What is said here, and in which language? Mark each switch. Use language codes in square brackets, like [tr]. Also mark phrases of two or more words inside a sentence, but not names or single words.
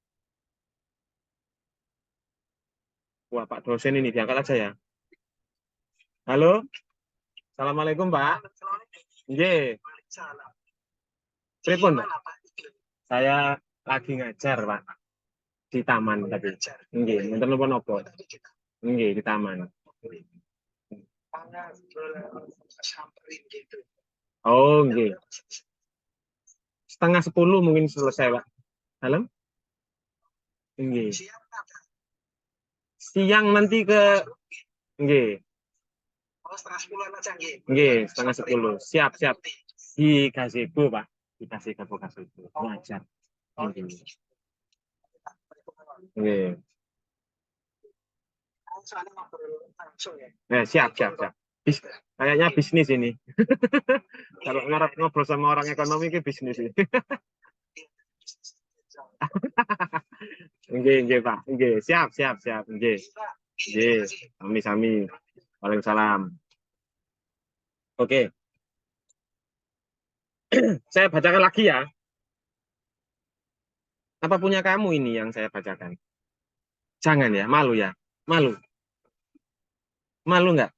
[id] Wah, Pak dosen ini diangkat aja ya. Halo, Assalamualaikum Pak. [jv] Nggih, pripun Pak? [id] Saya lagi ngajar Pak di taman tadi. [jv] Nggih, nonton napa-napa. Nggih, [id] di taman. [jv] Oh, nggih. [id] 9:30 mungkin selesai Pak. Halo? Nggih. Siang nanti ke nggih. Nggih, 9:30. Siap, siap. Di gazebo, Pak. Di gazebo. Ngajar. [jv] Nggih. Nggih. [id] Siap, siap, siap. Kayaknya bisnis ini. Kalau ngarep ngobrol sama orang ekonomi itu bisnis ini. [jv] Nggih, nggih, Pak. Nggih, [id] siap, siap, siap. [jv] Nggih. Nggih. Sami-sami. [id] Waalaikumsalam. Oke, saya bacakan lagi ya. Apa punya kamu ini yang saya bacakan? Jangan ya, malu ya. Malu. Malu nggak?